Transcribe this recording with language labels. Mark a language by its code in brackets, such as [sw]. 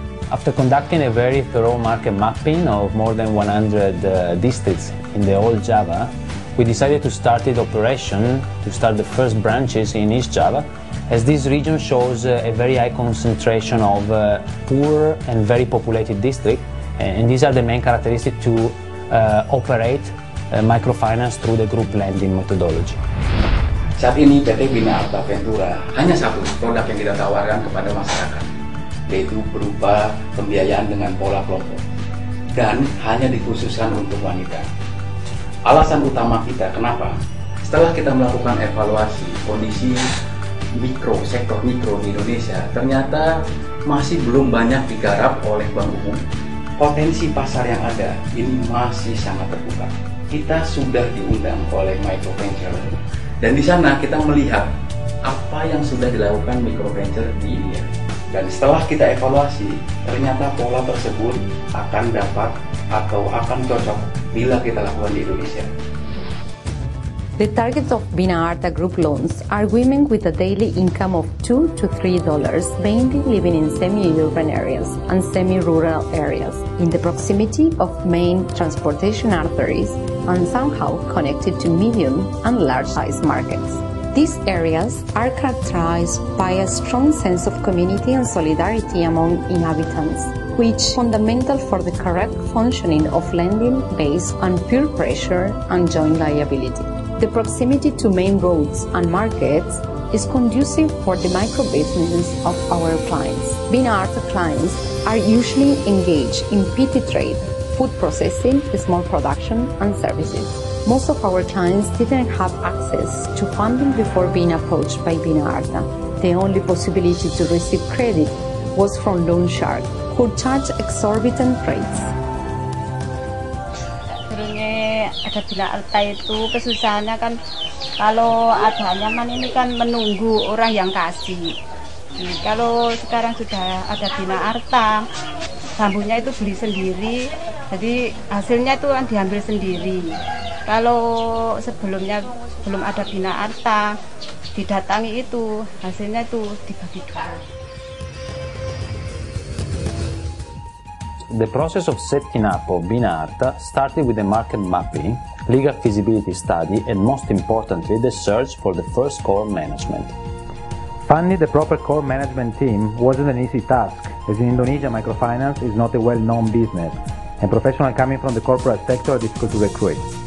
[en] After conducting a very thorough market mapping of more than 100 districts in the whole Java, we decided to start the first branches in East Java, as this region shows a very high concentration of poor and very populated districts, and these are the main characteristics to operate microfinance through the group lending methodology. [id] Saat ini PT Bina Arta Ventura hanya satu produk yang kita tawarkan kepada masyarakat, yaitu berupa pembiayaan dengan pola kelompok dan hanya dikhususkan untuk wanita. Alasan utama kita kenapa? Setelah kita melakukan evaluasi kondisi sektor mikro di Indonesia, ternyata masih belum banyak digarap oleh bank umum potensi pasar yang ada ini masih sangat terbuka. Kita sudah diundang oleh microventure dan di sana kita melihat apa yang sudah dilakukan microventure di India. Dan setelah kita evaluasi, ternyata pola tersebut akan dapat atau akan cocok bila kita lakukan di Indonesia. [en] The targets of Bina Arta Group loans are women with a daily income of $2 to $3, mainly living in semi-urban areas and semi-rural areas, in the proximity of main transportation arteries and somehow connected to medium and large-size markets. These areas are characterized by a strong sense of community and solidarity among inhabitants, which is fundamental for the correct functioning of lending based on peer pressure and joint liability. The proximity to main roads and markets is conducive for the micro-business of our clients. Bina Arta clients are usually engaged in petty trade, food processing, small production, and services. Most of our clients didn't have access to funding before being approached by Bina Arta. The only possibility to receive credit was from loan shark, who charge exorbitant rates. [id] Sebenarnya ada Bina Arta itu kesusahannya kan kalau ada nyaman ini kan menunggu orang yang kasih. Kalau sekarang sudah ada Bina Arta, bambunya itu beli sendiri, jadi hasilnya itu kan diambil sendiri. Kalau sebelumnya belum ada Bina Arta, didatangi itu hasilnya itu dibagi dua. [en] The process of setting up of Bina Arta started with the market mapping, legal feasibility study, and most importantly, the search for the first core management. Finding the proper core management team wasn't an easy task, as in Indonesia microfinance is not a well-known business, and professionals coming from the corporate sector are difficult to recruit.